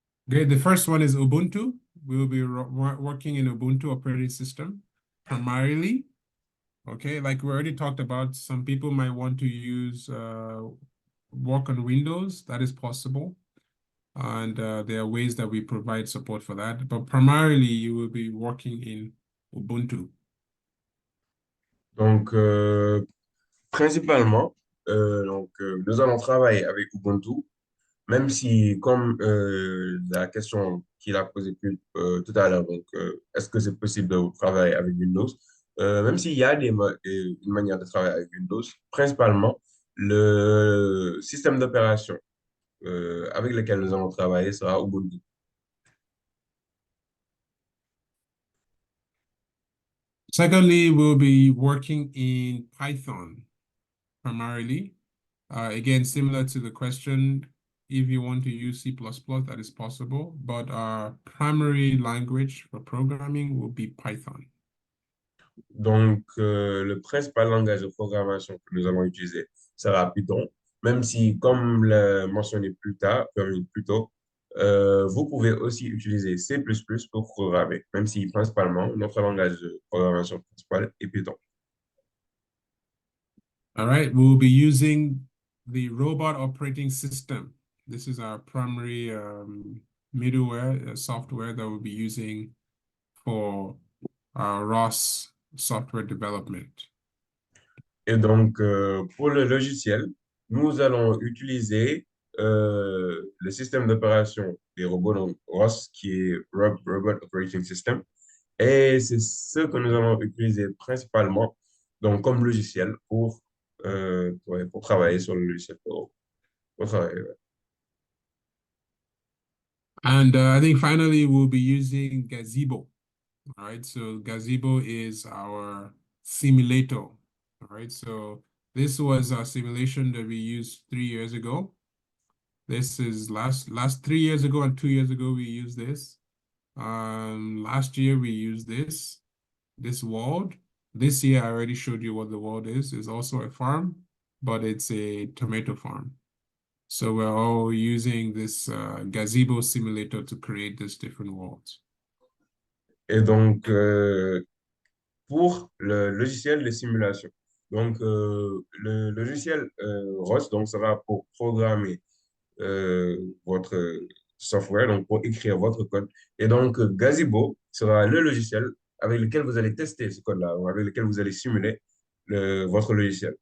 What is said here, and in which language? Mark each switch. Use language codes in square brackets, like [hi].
[en] Okay, the first one is Ubuntu. We will be working in Ubuntu operating system primarily. Okay, like we already talked about, some people might want to use work on Windows. That is possible. And there are ways that we provide support for that. But primarily, you will be working in Ubuntu. [fr] Donc, principalement, nous allons travailler avec Ubuntu, même si, comme la question qu'il a posée tout à l'heure, donc, est-ce que c'est possible de travailler avec Windows? Même s'il y a une manière de travailler avec Windows, principalement, le système d'opération avec lequel nous allons travailler sera Ubuntu. [en] Secondly, we'll be working in Python primarily. Again, similar to the question, if you want to use C++, that is possible, but our primary language for programming will be Python. [fr] Donc, le principal langage de programmation que nous allons utiliser sera Python, même si, comme le mentionné plus tôt, vous pouvez aussi utiliser C++ pour programmer, même si principalement notre langage de programmation principal est Python. [en] All right, we'll be using the robot operating system. This is our primary middleware software that we'll be using for our ROS software development. [fr] Et donc, pour le logiciel, nous allons utiliser le système d'opération des robots, donc ROS, qui est Robot Operating System. Et c'est ce que nous allons utiliser principalement donc, comme logiciel pour travailler sur le logiciel pour travailler. [en] And I think finally we'll be using Gazebo. All right, so Gazebo is our simulator. All right, so this was a simulation that we used 3 years ago. This is last 3 years ago and 2 years ago we used this. Last year we used this world. This year, I already showed you what the world is. It's also a farm, but it's a tomato farm. So we're all using this gazebo simulator to create these different worlds. [fr] Et donc, pour le logiciel de simulation. Donc, le logiciel ROS donc, sera pour programmer votre software, donc pour écrire votre code. Et donc, Gazebo sera le logiciel avec lequel vous allez tester ce code-là, ou avec lequel vous allez simuler votre logiciel.